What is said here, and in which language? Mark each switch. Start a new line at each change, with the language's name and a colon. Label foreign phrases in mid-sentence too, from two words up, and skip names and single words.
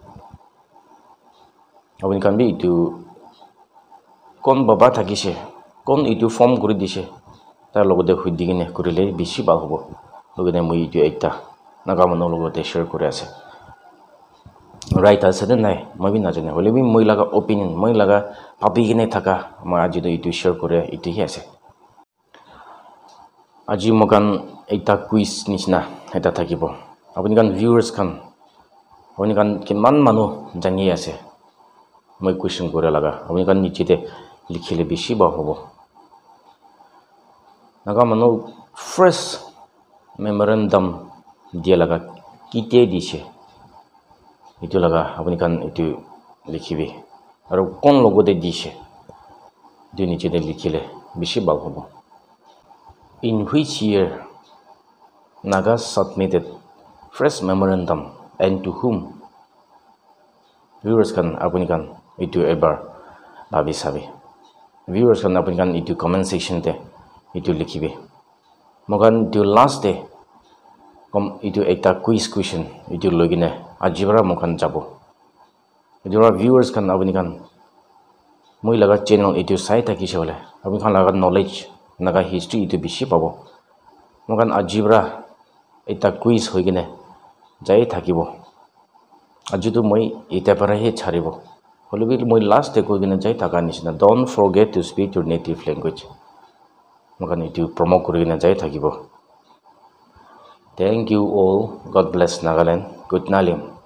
Naga Pidgin: apuni kan bi itu kon baba thakise kon itu form kori dise tai logote hudigine korile bishi bal hobo logine moi itu ekta naga manu logote share kore ase right ase na nai moi bi na jane hole bi moi laga opinion moi laga papi gine thaka ma aji do itu share kore itu hi ase aji mokan ekta quiz nisna eta thakibo apuni kan viewers kan apuni kan kiman manu jani ase moi question kore laga apuni kan nichite likhile bishi ba hobo naga manu first
Assamese: মেমৰেণ্ডাম দিয়া লগা কেতিয়া দিছে এইটো লগা আপুনি কান এইটো লিখিবি আৰু কোন লগতে দিছে এইটো নিচেতে লিখিলে বেছি ভাল হ'ব
English: in which year Naga submitted fresh memorandum and to whom
Naga Pidgin: viewers kan apuni kan itu ebar bhabi sabi viewers kan apuni kan itu comment section te itu likhibe mogan itu last day kom itu ekta quiz question itu logine ajibara mokan jabo itu viewers kan apuni kan moi laga channel itu sai thakise hole apuni kan laga knowledge naga history itu bishi pabo mokan ajibra ekta quiz hoigine jai thakibo ajuto moi eta para he charibo holibi moi last day koigine jai thaka nisina
English: don't forget to speak your native language
Naga Pidgin: mokan itu promote korigine jai thakibo
English: thank you all god bless Nagaland
Naga Pidgin: good nalim